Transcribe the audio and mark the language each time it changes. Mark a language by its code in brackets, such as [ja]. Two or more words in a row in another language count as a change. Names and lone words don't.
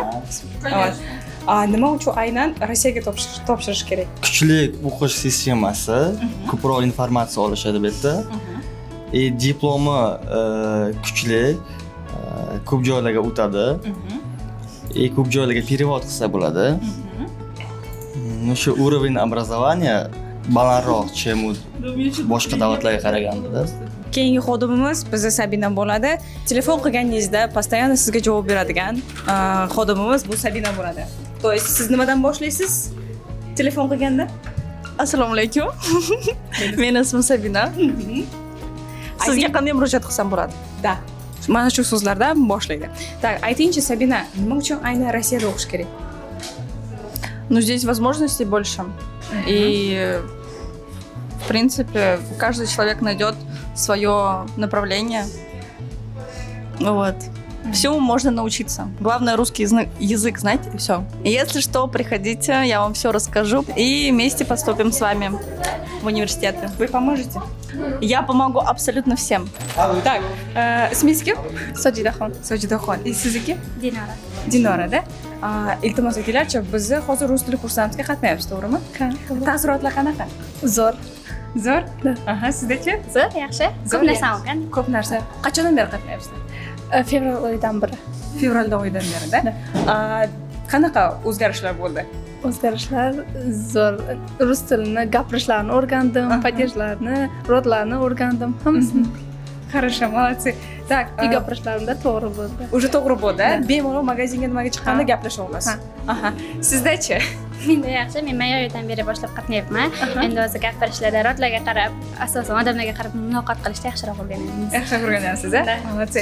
[uz] Nima uchun aynan Rossiyaga topshirish kerak? Kuchli o'qish sistemasi, ko'proq informatsiya olishadi bu yerda. Diplomi kuchli, ko'p joylarga o'tadi. Ko'p joylarga перевод qilsa bo'ladi. O'sha [ru] уровень образования [uz] balandroq, чем boshqa davlatlarga qaraganda. Keyingi xodimimiz bizda Sabina bo'ladi. Telefon qilganingizda постоянно sizga javob beradigan xodimimiz bu Sabina bo'ladi. [ru] То есть [uz] siz nimadan boshlaysiz? Telefon qilganda? Assalomu alaykum. Meni ismim Sabina. Sizga qanday murojaat qilsam bo'ladi? Da. Mana shu so'zlardan boshlaydi. Так, aytingchi Sabina, nima uchun aynan Rossiyada o'qish kerak? [ru] Ну, здесь возможностей больше. И, в принципе, каждый человек найдет свое направление. Вот. Всему можно научиться. Главное, русский язык знать, и все. И если что, приходите, я вам все расскажу. И вместе поступим с вами в университеты. Вы поможете? Я помогу абсолютно всем. Так, [uz] ismingiz kim? Sojidaxon. Sojidaxon. Sizniki? Dinara. Dinora-da. Iltimos aytinglarchi, biz hozir rus tili kurslarimizga qatnayapmiz, to'g'rimi? Taassurotlar qanaqa? Zo'r. Zo'r. Aha, sizda-chi? Zo'r, yaxshi. Ko'p narsa olgan. Ko'p narsa. Qachondan beri qatnayapsizlar? Fevral oyidan beri. Fevralda oyidan beri-da. Qanaqa o'zgarishlar bo'ldi? O'zgarishlar zo'r. Rus tilini gapirishlarini o'rgandim, padejlarni, rodlarni o'rgandim, hammasini. [ru] Хорошо, молодцы. Так, [uz] И gapirishlarim da to'g'ri bo'ldi. уже to'g'ri bo'ldi. Bemalol magazinga nimaga chiqqanda gaplasha olasiz. Aha. Sizda-chi? Menda yaxshi. Men may oyidan beri boshlab qatnayapman. Endi o'zi gapirishlarda, rodlarga qarab, asosan odamlarga qarab muloqot qilishda yaxshiroq o'rganyapmiz. Yaxshi o'rganyapsiz, a? Молодцы.